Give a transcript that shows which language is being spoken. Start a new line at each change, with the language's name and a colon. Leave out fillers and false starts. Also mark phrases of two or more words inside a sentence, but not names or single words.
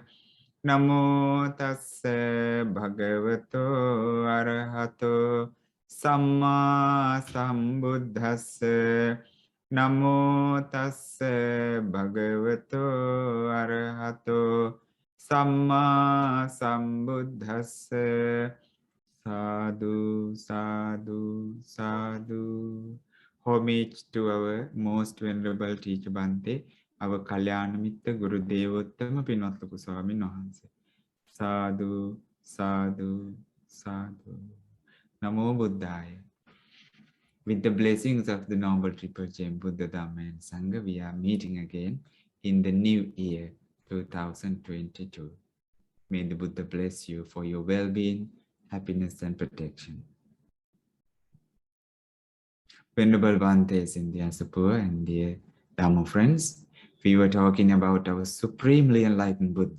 Pali: Namo tassa bhagavato arahato samma sambuddhassa. Namo tassa bhagavato arahato samma sambuddhassa. Sadhu, sadhu, sadhu.
English: Homage to our most venerable teacher Bhante, our
Pali: Kalyana Mitta
English: Guru Devottama Pinotlaku Swamin Wahanse.
Pali: Sadhu, sadhu, sadhu. Namo Buddhaya.
English: With the blessings of the Noble Triple Gem Buddha, Dhamma and Sangha, we are meeting again in the new year 2022. May the Buddha bless you for your well-being, happiness and protection. Venerable Bhantes in the Asapur and dear Dhamma friends, we were talking about our supremely enlightened Buddha.